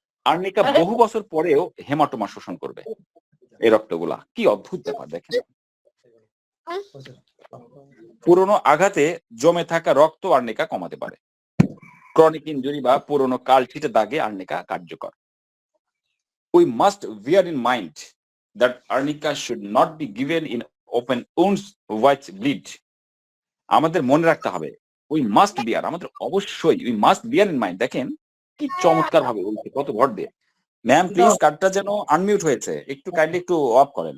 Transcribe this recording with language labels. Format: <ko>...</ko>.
<bn>Arnica বহু বছর পরেও হেমাটোমা শোষণ করবে এই রক্তগুলা। কি অদ্ভুত ব্যাপার দেখেন। পুরনো আঘাতে জমে থাকা রক্ত আর্নিকা কমাতে পারে। ক্রনিক ইনজুরি বা পুরনো কালচিটে দাগে আর্নিকা কার্যকর।</bn> <en>We must bear in mind that arnica should not be given in open wounds which bleed.</en> <bn>আমাদের মনে রাখতে হবে,</bn> <en>we must bear,</en> <bn>আমাদের অবশ্যই</bn> <en>we must bear in mind।</en> <bn>দেখেন কি চমৎকার ভাবে বলছে, কত ভর দিয়ে। ম্যাম প্লিজ, কার্ডটা যেন আনমিউট হয়েছে, একটু কাইন্ডলি একটু অফ করেন।</bn>